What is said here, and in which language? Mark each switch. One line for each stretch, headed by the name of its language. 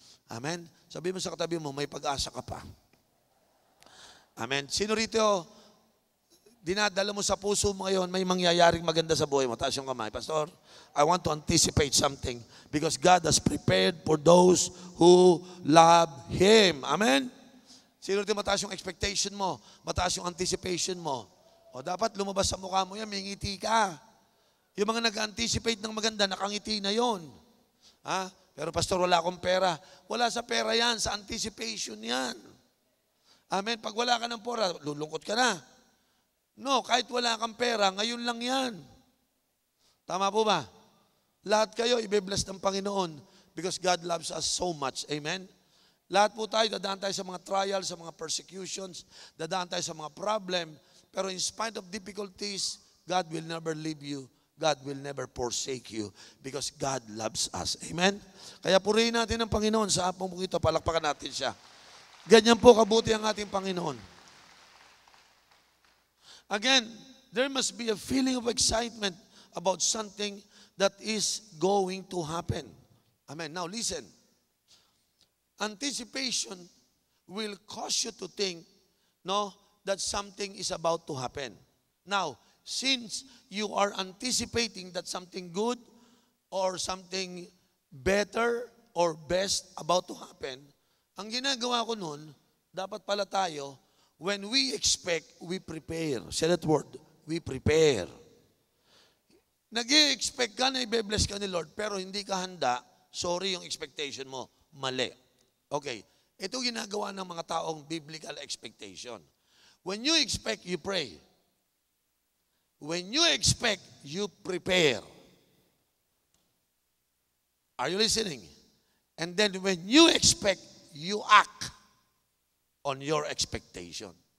Filipino: Amen? Sabi mo sa katabi mo, may pag-asa ka pa. Amen? Sino rito, dinadala mo sa puso mo ngayon, may mangyayaring maganda sa buhay mo. Taas yung kamay.
English: Pastor, I want to anticipate something because God has prepared for those who love Him.
Filipino: Amen? Sino rito mataas yung expectation mo? Mataas yung anticipation mo? O dapat lumabas sa mukha mo yan, may ngiti ka. Yung mga nag-anticipate ng maganda, nakangiti na yon. Pero pastor, wala akong pera. Wala sa pera yan, sa anticipation yan. Amen? Pag wala ka ng pera, lulungkot ka na. No, kahit wala kang pera, ngayon lang yan. Tama po ba? Lahat kayo, ibe-bless ng Panginoon
English: because God loves us so much. Amen?
Filipino: Lahat po tayo, dadaan tayo sa mga trials, sa mga persecutions, dadaan tayo sa mga problem.
English: Pero in spite of difficulties, God will never leave you. God will never forsake you because God loves us. Amen?
Filipino: Kaya purihin natin ang Panginoon sa hapong ito. Palakpakan natin siya. Ganyan po kabuti ang ating Panginoon.
English: Again, there must be a feeling of excitement about something that is going to happen. Amen. Now listen. Anticipation will cause you to think, that something is about to happen. Now, since you are anticipating that something good or something better or best about to happen,
Filipino: ang ginagawa ko nun, dapat pala tayo,
English: when we expect, we prepare. Say that word, we prepare.
Filipino: Nag-i-expect ka na i-bless ka ni Lord, pero hindi ka handa, sorry yung expectation mo, mali. Okay, ito ginagawa ng mga taong biblical expectation.
English: When you expect, you pray. When you expect, you prepare. Are you listening? And then when you expect, you act on your expectation.